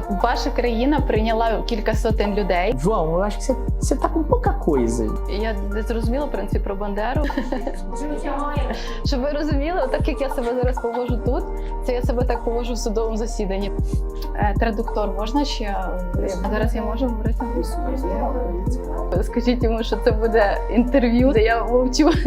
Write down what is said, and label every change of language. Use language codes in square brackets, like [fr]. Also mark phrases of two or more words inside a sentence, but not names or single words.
[uk] Ваша країна прийняла кілька сотень людей. [pt] João, eu acho que você tá com pouca coisa. [uk] Я не зрозуміла, в принципі, про Бандеру. Щоб ви розуміли, так як я себе зараз поводжу тут, це я себе так поводжу в судовому засіданні. Традуктор можна ще? Зараз я можу говорити? Скажіть йому, що це буде інтерв'ю, де я мовчу.